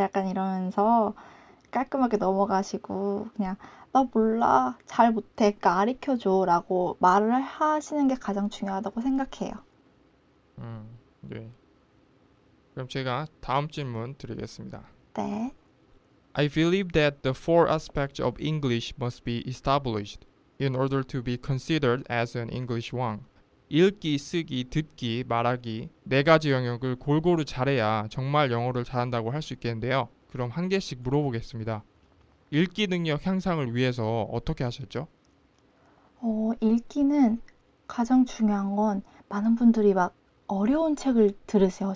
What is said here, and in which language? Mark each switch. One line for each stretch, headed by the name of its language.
Korean: 약간 이러면서 깔끔하게 넘어가시고, 그냥, 나 몰라. 잘 못해. 가르쳐줘. 라고 말을 하시는 게 가장 중요하다고 생각해요. 네. 그럼 제가 다음 질문 드리겠습니다. 네.
English: I believe that the four aspects of English must be established in order to be considered as an English one.
Korean: 읽기, 쓰기, 듣기, 말하기 네 가지 영역을 골고루 잘해야 정말 영어를 잘한다고 할 수 있겠는데요. 그럼 한 개씩 물어보겠습니다. 읽기 능력 향상을 위해서 어떻게 하셨죠? 읽기는 가장 중요한 건 많은 분들이 막 어려운 책을 들으세요.